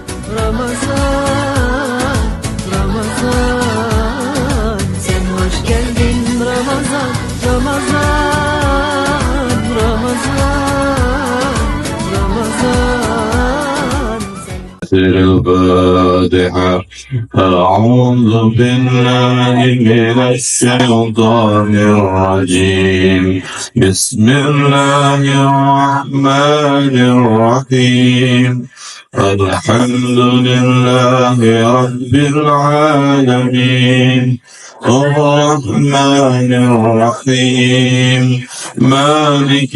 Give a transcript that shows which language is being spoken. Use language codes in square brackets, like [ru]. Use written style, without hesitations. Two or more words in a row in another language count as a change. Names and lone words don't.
[tr] Ramazan, Ramazan, sen hoş geldin Ramazan, Ramazan, Ramazan, Ramazan. [ar] الفاتحة أعوذ بالله من الشيطان الرجيم بسم الله الرحمن الرحيم الحمد لله رب العالمين الرحمن الرحيم مالك